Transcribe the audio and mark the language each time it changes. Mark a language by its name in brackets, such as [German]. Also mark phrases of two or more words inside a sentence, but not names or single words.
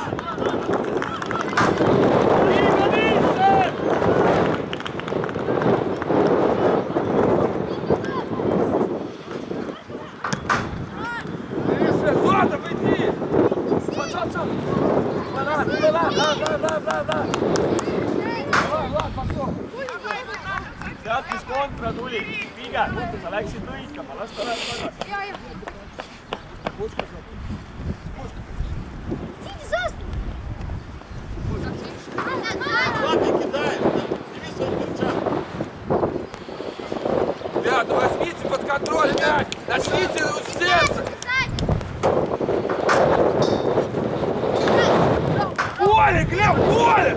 [Estonian] Liiga lihtsalt! [Russian] Зота, пойди! [Estonian] Tead, mis kontra tuli? Pigem, sa läksid lõikama, las ta läheb tagasi. [Russian] Ребята, возьмите под контроль мяч! Начните с сердца! Поле, Глеб, поле!